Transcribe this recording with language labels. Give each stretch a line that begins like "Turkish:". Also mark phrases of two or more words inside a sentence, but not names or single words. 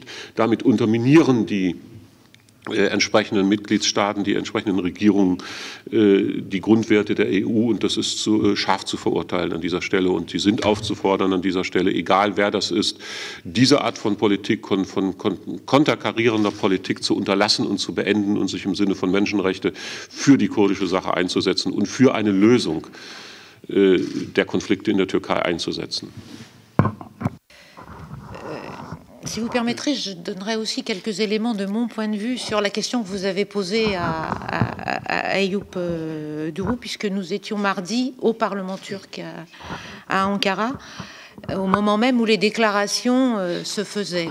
German: Damit unterminieren die entsprechenden Mitgliedstaaten, die entsprechenden Regierungen die Grundwerte der EU, und das ist scharf zu verurteilen an dieser Stelle, und die sind aufzufordern an dieser Stelle, egal wer das ist, diese Art von Politik, von konterkarierender Politik zu unterlassen und zu beenden und sich im Sinne von Menschenrechte für die kurdische Sache einzusetzen und für eine Lösung der Konflikte in der Türkei einzusetzen.
French: Si vous permettrez, je donnerai aussi quelques éléments de mon point de vue sur la question que vous avez posée à Eyüp Duru, puisque nous étions mardi au Parlement turc à Ankara, au moment même où les déclarations se faisaient.